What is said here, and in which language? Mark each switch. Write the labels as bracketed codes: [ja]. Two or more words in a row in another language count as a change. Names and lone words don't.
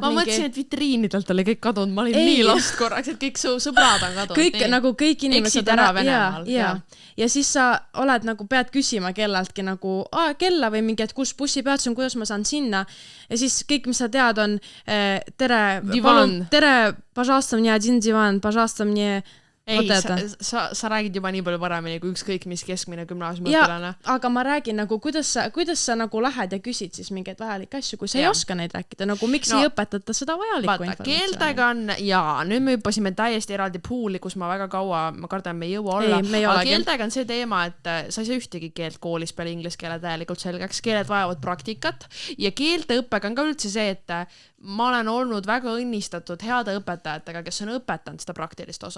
[et] ma mõtlesin, et vitriinidelt oli kõik kadunud, ma olin nii lost korraks, et kõik su sõbrad on kadunud. Kõik, nagu kõik inimesed eksid ära Venemaal. Ja siis sa oled nagu, pead küsima kelleltki nagu, kella või mingi, et kus bussipeatus on, kuidas ma saan sinna ja siis kõik, mis sa tead on tere, [ru] пожалуйста, мне один диван, пожалуйста, мне [et] ei, sa räägid juba nii palju paremini kui ükskõik mis keskmine gümnaasiumiõpilane. Aga ma räägin nagu, kuidas sa nagu lähed ja küsid siis mingeid vajalikke asju, kui sa ei oska neid rääkida, nagu miks ei õpetata seda vajalikku informatsiooni. Keeltega on, nüüd me hüppasime täiesti eraldi puuli, kus ma väga kaua, ma kardan, me ei jõua olla, aga keeltega on see teema, et sa ei saa ühtegi keelt koolis peale inglise keele täielikult selgeks, keeled vajavad praktikat ja keelte õppega on ka üldse see, et ma olen olnud väga õnnistatud heade õpetajatega, kes on õpetanud seda praktilist osa.